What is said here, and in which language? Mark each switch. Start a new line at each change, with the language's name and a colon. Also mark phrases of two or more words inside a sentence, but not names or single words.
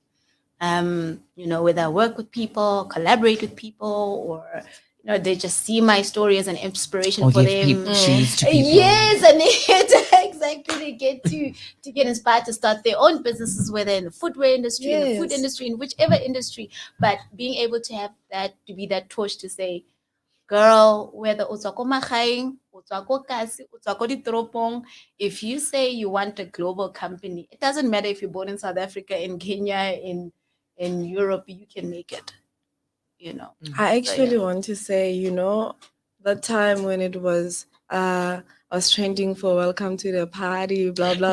English: Whether I work with people, collaborate with people, or they just see my story as an inspiration Or for give them. shoes to people. Yes, and exactly they get to get inspired to start their own businesses, whether in the footwear industry, in the food Yes. industry, in whichever industry. But being able to have that, to be that torch to say, girl, whether
Tswana: o tswa ko magaeng, o tswa ko kasi, o tswa ko ditoropong,
English: if you say you want a global company, it doesn't matter if you're born in South Africa, in Kenya, in Europe, you can make it. I actually yeah. want to say, that time when it was I was trending for welcome to the party, blah blah.